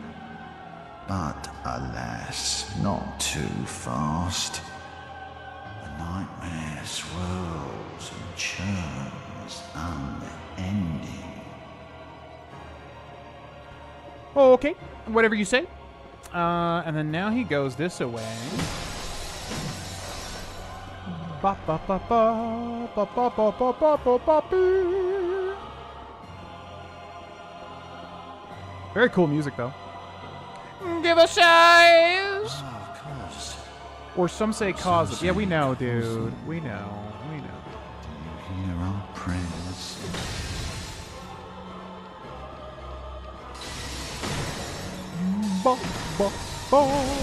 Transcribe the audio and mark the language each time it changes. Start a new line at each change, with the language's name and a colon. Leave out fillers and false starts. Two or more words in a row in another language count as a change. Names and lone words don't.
English: But alas, not too fast. The nightmare swirls and churns unending. Okay, whatever you say. And then now he goes this way. Ba ba ba ba ba ba ba ba ba ba ba bee. Very cool music, though. Give us eyes. Oh, cause Or some say cause. Yeah, we know, dude. We know. We know. do you hear our prayers? Ba ba ba.